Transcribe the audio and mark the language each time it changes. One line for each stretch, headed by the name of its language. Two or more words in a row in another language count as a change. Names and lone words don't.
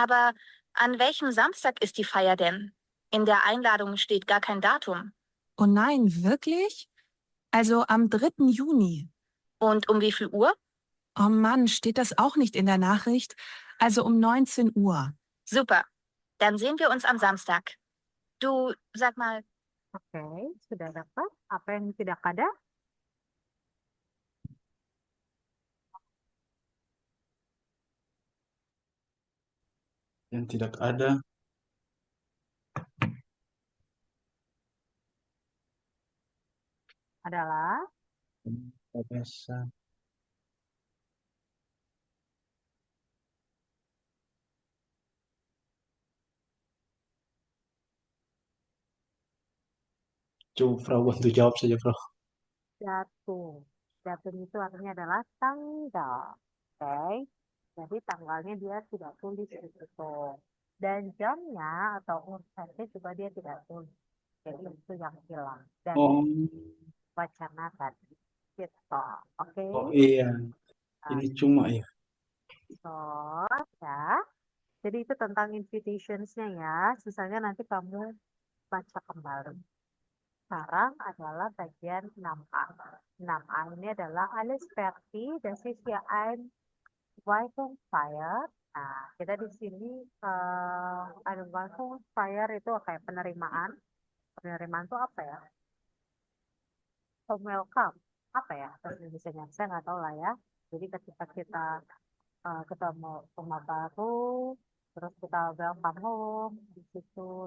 German: Aber An welchem Samstag ist die Feier denn? In der Einladung steht gar kein Datum. Oh nein, wirklich? Also am 3. Juni. Und um wie viel Uhr? Oh Mann, steht das auch nicht in der Nachricht? Also um 19 Uhr. Super. Dann sehen wir uns am Samstag. Du, sag mal,
Indonesian: Oke, sudah dapat. Apa yang tidak ada? Yang tidak ada. Adalah Biasa. Coba Frau bantu jawab saja, Frau. datum. Datum itu artinya adalah tanggal. Oke. Jadi tanggalnya dia tidak tulis di situ. Dan jamnya atau urutnya juga dia tidak tulis. Jadi itu yang hilang. Dan Oh, wacana tadi. Gitu. Oke. oh iya. Ini cuma ya. So, ya. Jadi itu tentang invitationsnya ya. Sisanya nanti kamu baca kembali. Sekarang adalah bagian 6A. 6A ini adalah
German: alles fertig, das ist hier ein Weihnachtsfeier.
Indonesian: Nah, kita di sini ada Weihnachtsfeier itu kayak penerimaan. Penerimaan itu apa ya?
English: Home welcome.
Indonesian: Apa ya? Bahasa Indonesianya saya nggak tahu lah ya. Jadi ketika kita ketemu rumah baru, terus kita
English: welcome home
Indonesian: di situ.